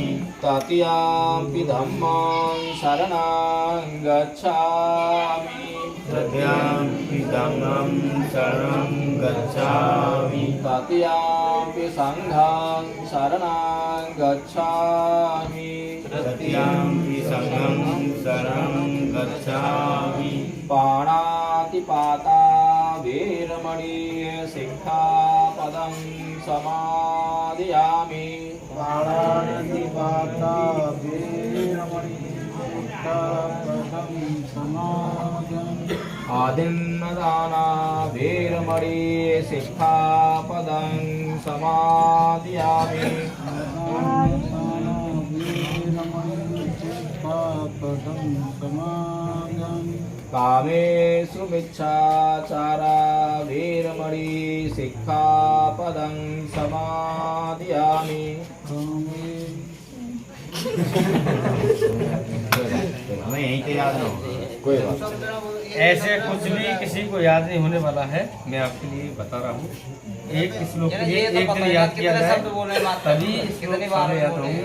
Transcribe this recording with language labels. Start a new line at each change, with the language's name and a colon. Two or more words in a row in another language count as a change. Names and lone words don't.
Pali: तृतीयंपि धम्मं शरणं गच्छामि तृतीयंपि धम्मं शरणं गच्छामि तृतीयंपि संघं शरणं गच्छामि तृतीयंपि संघं शरणं गच्छामि पाणातिपाता वीरमणि सिक्खापदं समादयामि पाणातिपाता वीरमणि सिक्खापदं समादयामि आदिन्नदाना वीरमणि सिक्खापदं समादयामि कामेषु मिच्छाचारा वीरमणि सिक्खापदं समादयामि
Hindi: हमें यहीं पे याद रहो। कोई बात ऐसे कुछ भी किसी को याद नहीं होने वाला है। मैं आपके लिए बता रहा हूँ, एक श्लोक के लिए एक दिन याद किया जाए तभी श्लोक सारे याद होंगे।